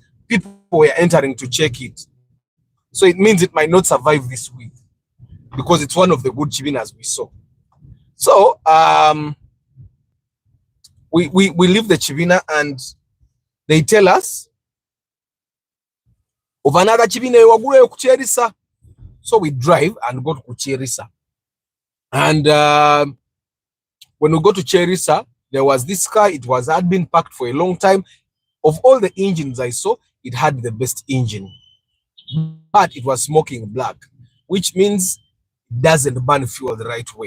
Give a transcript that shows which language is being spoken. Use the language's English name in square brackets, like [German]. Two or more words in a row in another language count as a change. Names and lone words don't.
[English] People were entering to check it. So it means it might not survive this week because it's one of the good Chibinas we saw. So we leave the Chibina and they tell us of another Chibina wagure kucherisa. So we drive and go to Cherisa. And when we go to Cherisa, there was this car. It had been parked for a long time. Of all the engines I saw, it had the best engine, but it was smoking black, which means it doesn't burn fuel the right way.